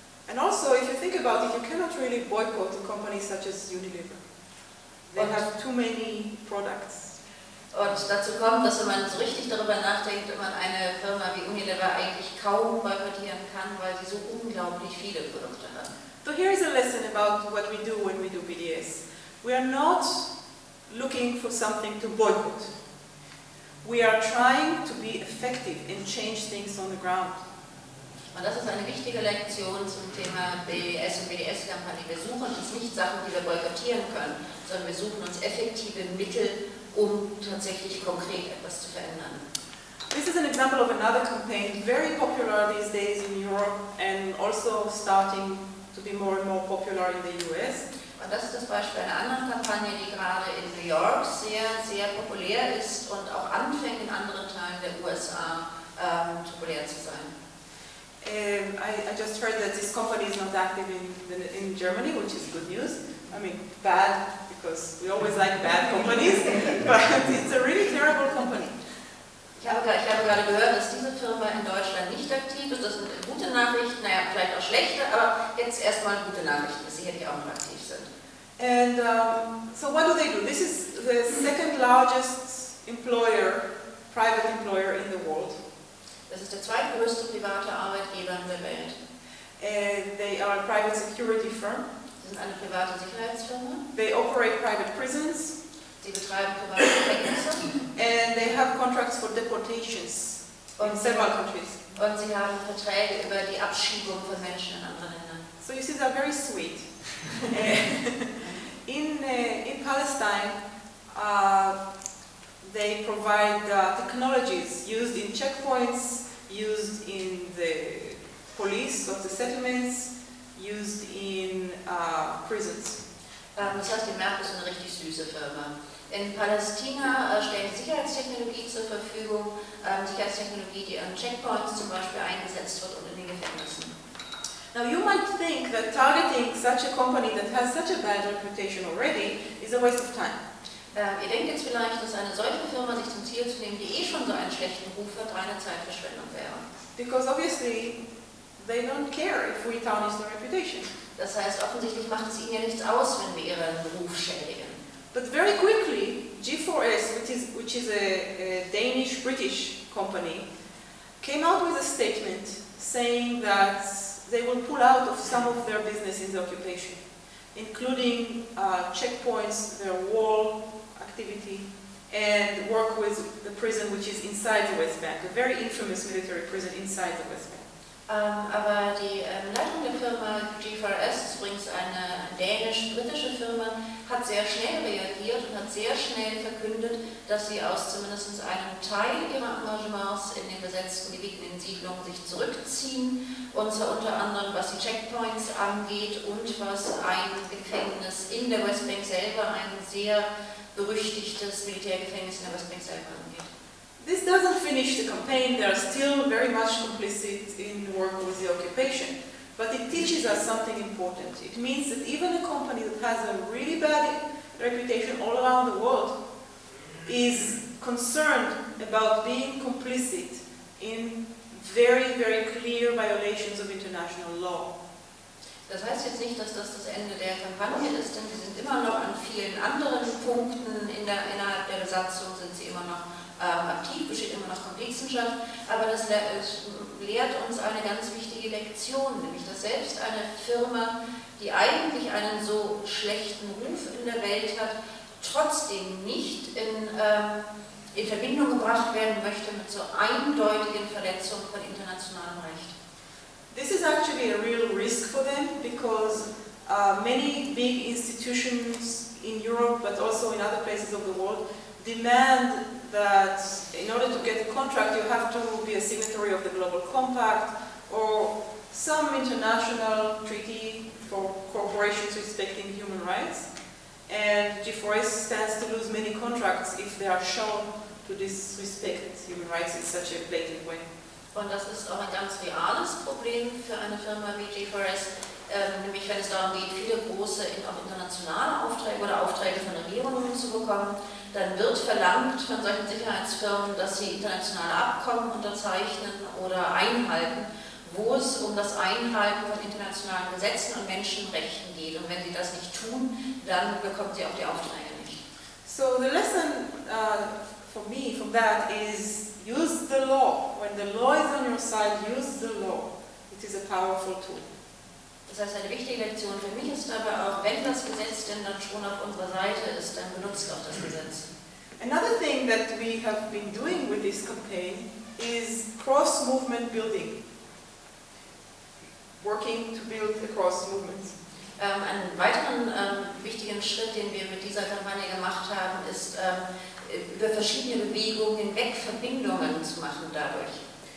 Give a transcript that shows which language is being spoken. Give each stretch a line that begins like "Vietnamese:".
English: And also, if you think about it, you cannot really boycott a company such as Unilever. They
German: und
English: have too many products.
German: Und dazu kommt, dass wenn man so richtig darüber nachdenkt, wenn man eine Firma wie Unilever eigentlich kaum boykottieren kann, weil sie so unglaublich viele Produkte hat.
English: So here is a lesson about what we do when we do BDS. We are not looking for something to boycott. We are trying to be effective and change things on the ground.
German: Und das ist eine wichtige Lektion zum Thema BDS und BDS-Kampagne. Wir suchen uns nicht Sachen, die wir boykottieren können, sondern wir suchen uns effektive Mittel, um tatsächlich konkret etwas zu verändern.
English: This is an example of another campaign, very popular these days in Europe and also starting to be more and more popular in the US.
German: Und das ist das Beispiel einer anderen Kampagne, die gerade in New York sehr, sehr populär ist und auch anfängt in anderen Teilen der USA populär zu sein.
English: I just heard that this company is not active in Germany, which is good news. I mean, bad, because we always like bad companies, but it's a really terrible company.
German: Ich habe gerade gehört, dass diese Firma in Deutschland nicht aktiv ist. Das sind gute Nachrichten, naja, vielleicht auch schlechte, aber jetzt erstmal gute Nachrichten, dass sie hier nicht auch noch aktiv sind.
English: And so what do they do? This is the second largest employer, private employer in the world.
German: Das ist der zweitgrößte private Arbeitgeber in der Welt.
English: They are a private security firm.
German: Sie sind eine private Sicherheitsfirma.
English: They operate private prisons.
German: Sie betreiben private Gefängnisse.
English: And they have contracts for deportations in several countries.
German: Und sie haben Verträge über die Abschiebung von Menschen in anderen Ländern.
English: So you see, they are very sweet. In Palestine, they provide technologies used in checkpoints, used in the police of the settlements, used in prisons.
German: Das heißt, die Merck ist eine richtig süße Firma. In Palästina stellen Sicherheitstechnologie zur Verfügung, Sicherheitstechnologie, die an Checkpoints zum Beispiel eingesetzt wird und in den Gefängnissen.
English: Now you might think that targeting such a company that has such a bad reputation already is a waste of time.
German: Ihr denkt jetzt vielleicht, dass eine solche Firma sich zum Ziel zu nehmen, die eh schon so einen schlechten Ruf hat, reine Zeitverschwendung wäre.
English: Because obviously they don't care if we tarnish their reputation.
German: Das heißt, offensichtlich macht es ihnen ja nichts aus, wenn wir ihren Ruf schädigen.
English: But very quickly, G4S, which is a Danish-British company, came out with a statement saying that they will pull out of some of their business in the occupation, including checkpoints, their wall activity, and work with the prison which is inside the West Bank, a very infamous military prison inside the West Bank.
German: Aber die Leitung der Firma G4S, übrigens eine dänisch-britische Firma, hat sehr schnell reagiert und hat sehr schnell verkündet, dass sie aus zumindest einem Teil ihrer Engagements in den besetzten Gebieten in Siedlungen sich zurückziehen, und zwar unter anderem was die Checkpoints angeht und was ein Gefängnis in der Westbank selber, ein sehr berüchtigtes Militärgefängnis in der Westbank selber angeht.
English: This doesn't finish the campaign. They are still very much complicit in work with the occupation. But it teaches us something important. It means that even a company that has a really bad reputation all around the world is concerned about being complicit in very, very clear violations of international law.
German: Das heißt jetzt nicht, dass das Ende der Kampagne ist, denn sie sind immer noch an vielen anderen Punkten innerhalb der Besatzung sind sie immer noch aktiv, besteht immer noch Komplizenschaft, aber das lehrt uns eine ganz wichtige Lektion, nämlich dass selbst eine Firma, die eigentlich einen so schlechten Ruf in der Welt hat, trotzdem nicht in Verbindung gebracht werden möchte mit so eindeutigen Verletzungen von internationalem Recht.
English: This is actually a real risk for them, because many big institutions in Europe, but also in other places of the world, demand that in order to get a contract you have to be a signatory of the Global Compact or some international treaty for corporations respecting human rights, and G4S stands to lose many contracts if they are shown to disrespect human rights in such a blatant way.
German: Und das ist auch ein ganz reales Problem für eine Firma wie G4S, nämlich wenn es darum geht, viele große auch internationale Aufträge oder Aufträge von Regierungen zu bekommen, dann wird verlangt von solchen Sicherheitsfirmen, dass sie internationale Abkommen unterzeichnen oder einhalten, wo es um das Einhalten von internationalen Gesetzen und Menschenrechten geht. Und wenn sie das nicht tun, dann bekommt sie auch die Aufträge nicht.
English: So the lesson for me from that is, use the law. When the law is on your side, use the law. It is a powerful tool.
German: Das heißt, eine wichtige Lektion für mich ist aber auch, wenn das Gesetz denn dann schon auf unserer Seite ist, dann benutzt auch das Gesetz.
English: Another thing that we have been doing with this campaign is cross-movement building. Working to build the cross-movements.
German: Einen weiteren wichtigen Schritt, den wir mit dieser Kampagne gemacht haben, ist, über verschiedene Bewegungen hinweg Verbindungen zu machen dadurch.